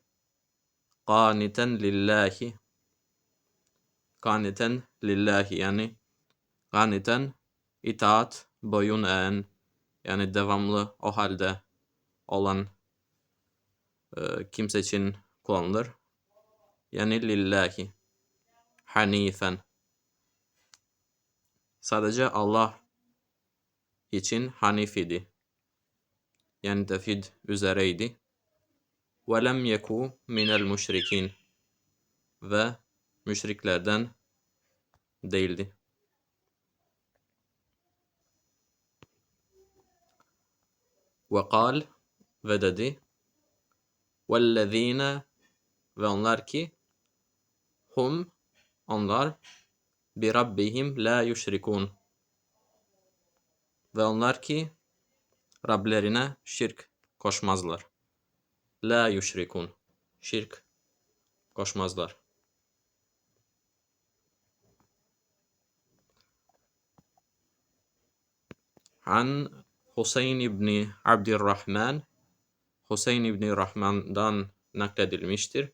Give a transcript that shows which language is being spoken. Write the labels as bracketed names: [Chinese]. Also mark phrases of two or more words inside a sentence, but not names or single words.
[Arabic] قانتا لله [Turkish] yani qâniten itaat boyun eğen yani devamlı o halde olan kimse için kullanılır. Yani [Arabic] لله حنيفا [Turkish] sadece Allah için hanif idi. Yani tevhid üzereydi. [Arabic] وَلَمْ يَكُوا مِنَ الْمُشْرِكِينَ [Turkish] ve müşriklerden değildi. وَقَالْ ve dedi وَالَّذ۪ينَ ve onlar ki onlar [Arabic] بِرَبِّهِمْ لَا يُشْرِكُونَ [Turkish] ve onlar ki Rablerine şirk koşmazlar. [Arabic] لا يشركون. [Turkish] Şirk koşmazlar. An Hüseyin İbni Abdurrahman Hüseyin İbni Rahman'dan nakledilmiştir.